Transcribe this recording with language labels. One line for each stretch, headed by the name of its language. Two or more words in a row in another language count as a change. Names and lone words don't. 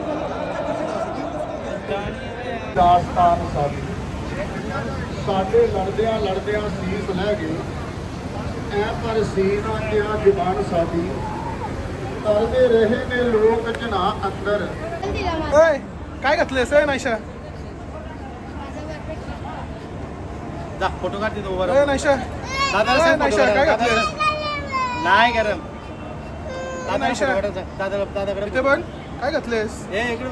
Punjabi: ਦਾਸਤਾਨ ਸਾਡੀ ਸਾਡੇ ਲੜਦਿਆਂ ਸੀਸ ਲੈ ਗਏ ਐ ਪਰ ਸੀਨਾ ਕਿਹਾ ਜ਼ਬਾਨ ਸਾਡੀ ਤਰਦੇ ਰਹੇ ਨੇ ਲੋਕ ਜਨਾ ਅੰਦਰ.
Marathi: ਓਏ काय घातलेस नाईशा? जा फोटो काढ तिथं उभा ए नाईशा, दादाला सांग नाईशा काय घातलेस? नाही गरम. नाईशा दादाकडे इथे बघ काय घातलेस? ए इकडे